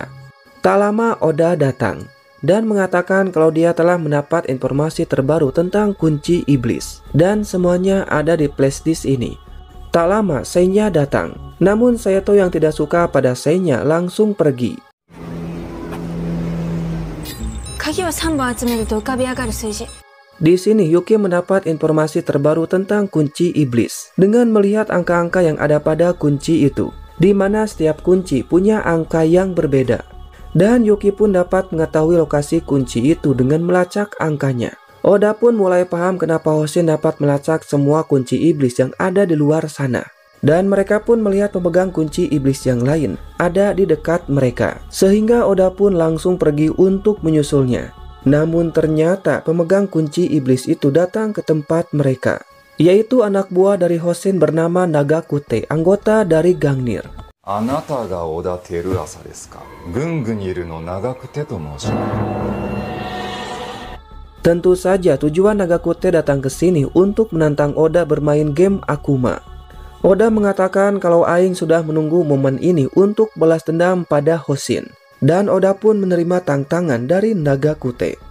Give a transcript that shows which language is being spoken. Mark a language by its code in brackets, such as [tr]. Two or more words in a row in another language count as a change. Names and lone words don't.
[id] Tak lama Oda datang dan mengatakan kalau dia telah mendapat informasi terbaru tentang kunci iblis dan semuanya ada di flashdisk ini. Tak lama Senya datang, namun Saito yang tidak suka pada Senya langsung pergi. [ja] 火を3本集めると浮かび上がる数字。 [id] Di sini Yuki mendapat informasi terbaru tentang kunci iblis dengan melihat angka-angka yang ada pada kunci itu, di mana setiap kunci punya angka yang berbeda. Dan Yuki pun dapat mengetahui lokasi kunci itu dengan melacak angkanya. Oda pun mulai paham kenapa Hoshin dapat melacak semua kunci iblis yang ada di luar sana. Dan mereka pun melihat pemegang kunci iblis yang lain ada di dekat mereka, sehingga Oda pun langsung pergi untuk menyusulnya. Namun ternyata pemegang kunci iblis itu datang ke tempat mereka, yaitu anak buah dari Hoshin bernama Nagakute, anggota dari Gangnir. [ja] あなたが小田照朝ですか？グングニルのナガクテと申します. [id] Tentu saja tujuan Nagakute datang ke sini untuk menantang Oda bermain game Akuma. Oda mengatakan kalau Aing sudah menunggu momen ini untuk balas dendam pada Hoshin. Dan Oda pun menerima tantangan dari Nagakute.